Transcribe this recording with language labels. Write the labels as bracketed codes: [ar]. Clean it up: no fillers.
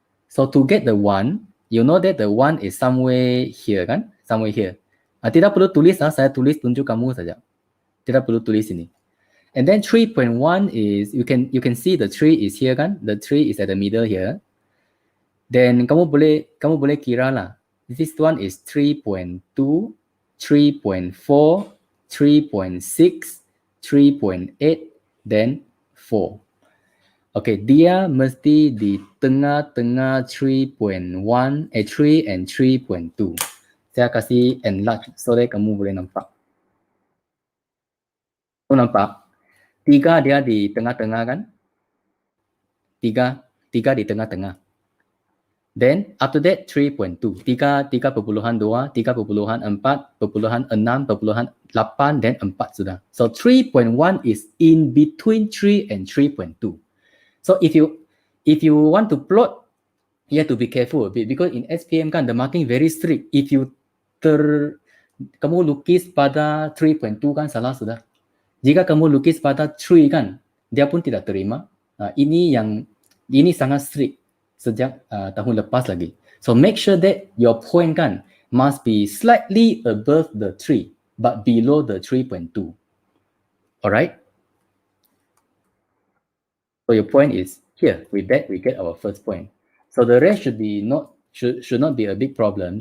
[en] So to get the 1, you know that the 1 is somewhere here kan? Somewhere here. [ms] Tidak perlu tulis, saya tulis tunjuk kamu saja. Tidak perlu tulis ini. [en] And then 3.1 is, you can see the 3 is here kan? The 3 is at the middle here. [ms] Then kamu boleh kira lah. [en] This one is 3.2, 3.4, 3.6, 3.8, then 4. [ms] Okay, dia mesti di tengah-tengah 3.1, 3 and 3.2. Saya kasih enlarge so that kamu boleh nampak. Kamu nampak? 3 dia di tengah-tengah kan? 3 di tengah-tengah. [en] Then after that 3.2. 3.2, 3.4, 6.8, then 4 sudah. So 3.1 is in between 3 and 3.2. So if you want to plot, you have to be careful a bit because in SPM kan the marking very strict. [ms] If you kamu lukis pada 3.2 kan salah sudah. Jika kamu lukis pada 3 kan, dia pun tidak terima. Ini sangat strict sejak tahun lepas lagi. [en] So make sure that your point kan must be slightly above the 3 but below the 3.2. Alright? So your point is here. With that we get our first point. So the rest should not be a big problem.